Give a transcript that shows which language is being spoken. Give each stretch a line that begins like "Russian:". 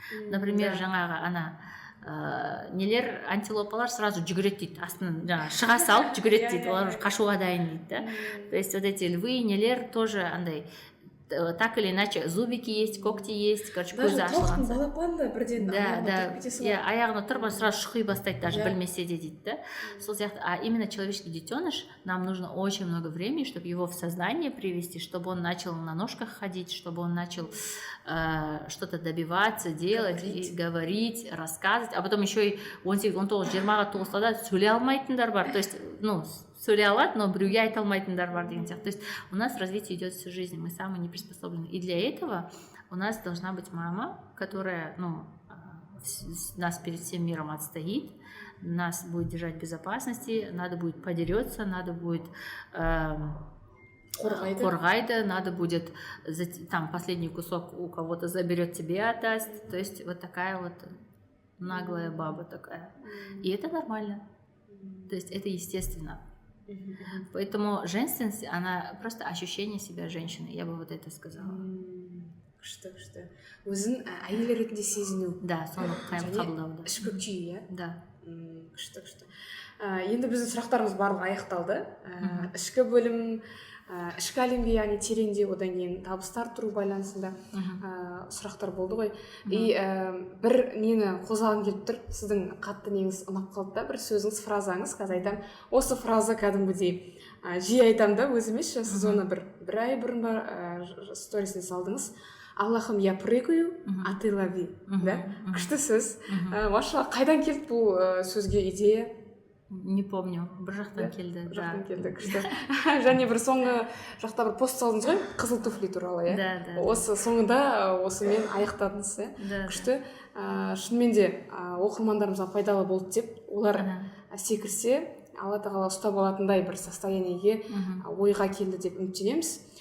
Kazakh: Например, жаңағы нелер, антилопалар сразу жүгіреді дейді, астынан жаңағы шыға салып жүгіреді дейді, олар қашуға дайын дейді, да.
Russian: То есть вот эти львы, нелер тоже андай, так или иначе, зубики есть, когти есть, короче,
Kazakh: көзі ашылған. Даже балапан да бірден аяғына тұрып сразу шұқи бастайды, даже білмесе де дейді, да.
Russian: Сол сияқты, а именно человеческий детеныш, нам нужно очень много времени, чтобы его в сознание привести, чтобы он начал на ножках ходить, чтобы он начал что-то добиваться, делать, говорить, рассказывать, а потом еще и
Kazakh: 18-20-ға толықса сөйлей алмайтындар бар, то есть, ну, сөйлей алады, но біреуге айта алмайтындар бар деген сияқты.
Russian: То есть у нас развитие идет всю жизнь, мы самые неприспособленные. И для этого у нас должна быть мама, которая, ну, нас перед всем миром отстоит, нас будет держать в безопасности, надо будет подерется, надо будет
Kazakh: қорғайды,
Russian: надо будет там последний кусок у кого-то заберет, тебе отдаст. То есть вот такая вот наглая баба такая. И это нормально. То есть это естественно. Поэтому женственность, она просто ощущение себя женщиной. Я бы вот это сказала.
Kazakh: Күшті. Өзін әйел ретінде сезіну. Да, соны қабылдау. Ішкі күй, иә?
Russian: Да.
Kazakh: Күшті. Енді біздің сұрақтарымыз барлығы аяқталды. Ішкі бөлім, ішкі әлемге яғни тереңдеу, одан кейін табыстар тұру байланысында сұрақтар болды ғой. И бір нені қозғағым келіп тұр, сіздің қатты неңіз ұнап қалды да, бір сөзіңіз, фразаңыз, қазір айтам, осы фраза кәдімгідей жиі айтам да, өзіме, сіз оны бір ай бұрын ба сторисіне салдыңыз.
Russian: Аллахым, я прыгаю, а ты лови.
Kazakh: Күшті сөз. Машалла, қайдан келді бұл сөзге идея?
Russian: Не помню,
Kazakh: бір жақтан келді. Бір жақтан келді, күшті. Және бір соңғы жақта бір пост салдыңыз ғой, қызыл туфли туралы, иә?
Russian: Да.
Kazakh: Осы соңында осымен аяқтадыңыз, иә? Күшті. Шынымен де оқырмандарымызға пайдалы болды деп, олар секірсе, Алла тағала ұстап алатындай бір состояниеге ойға келді деп үміттенеміз.